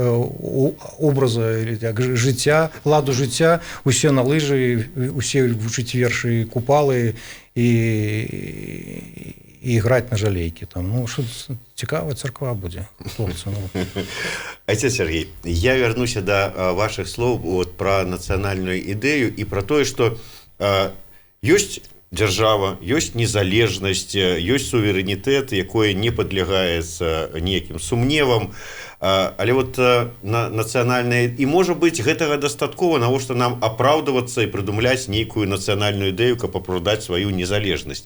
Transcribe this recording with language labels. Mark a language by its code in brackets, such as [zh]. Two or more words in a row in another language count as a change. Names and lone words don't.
[be] жыцця, ладу жыцця, усе на лыжы, усе вучыць вершы купалы і граць на жалейкі. Там, ну, што цікавая царква будзе, хлопцы. [ru] Отец Сергей, я вернуся до ваших слов вот, про национальную [be] ідэю і про тое, што ёсць дзяржава, ёсць незалежнасць, ёсць суверэнітэт, якое не падлягаецца ніякім сумневам, але вот нацыянальная, і можа быць гэтага дастаткова, навошта нам апраўдвацца і прыдумляць нейкую нацыянальную ідэю, каб апраўдаць сваю незалежнасць.